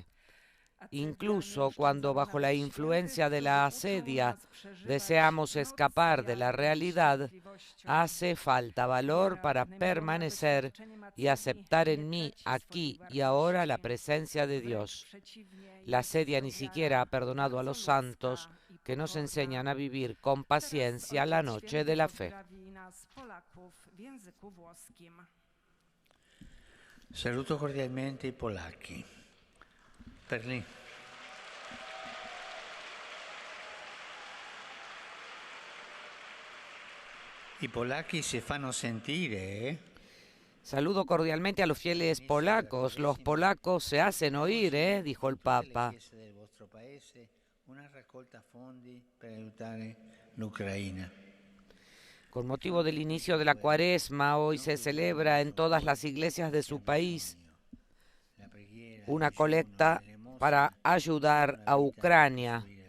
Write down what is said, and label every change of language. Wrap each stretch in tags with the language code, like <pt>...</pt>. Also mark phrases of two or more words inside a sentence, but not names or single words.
<es>Incluso cuando bajo la influencia de la asedia deseamos escapar de la realidad, hace falta valor para permanecer y aceptar en mí, aquí y ahora, la presencia de Dios. La asedia ni siquiera ha perdonado a los santos que nos enseñan a vivir con paciencia la noche de la fe.</es> <it>Saluto cordialmente i polacchi. Perlì. I polacchi si fanno sentire, ¿eh?</it> <es>Saludo cordialmente a los fieles polacos. Los polacos se hacen oír, dijo el Papa. Con motivo del inicio de la Cuaresma, hoy se celebra en todas las iglesias de su país una colecta para ayudar a Ucrania.</es>